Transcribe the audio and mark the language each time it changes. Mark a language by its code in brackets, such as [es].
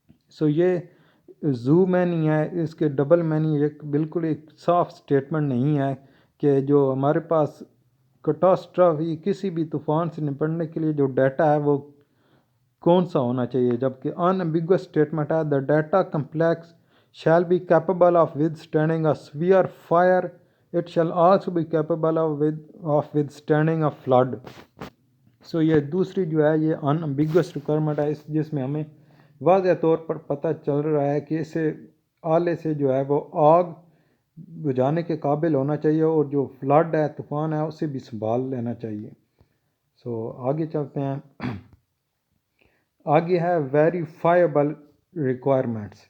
[ur] سو یہ زو میں نہیں ہے، اس کے ڈبل میں نہیں، ایک بالکل ایک صاف اسٹیٹمنٹ نہیں ہے کہ جو ہمارے پاس کٹاسٹرافی کسی بھی طوفان سے نپٹنے کے لیے جو ڈیٹا ہے وہ کون سا ہونا چاہیے، جبکہ ان ایمبیگوس اسٹیٹمنٹ ہے [en] The data complex shall be capable of withstanding a severe fire. It shall also be capable of withstanding a flood. [ur] سو یہ دوسری جو ہے یہ ان ایمبیگوس ریکوائرمنٹ ہے، جس میں ہمیں واضح طور پر پتہ چل رہا ہے کہ اسے آلے سے جو ہے وہ آگ بجھانے کے قابل ہونا چاہیے، اور جو فلڈ ہے طوفان ہے اسے بھی سنبھال لینا چاہیے. سو آگے چلتے ہیں. آگے ہے ویریفائبل ریکوائرمنٹس.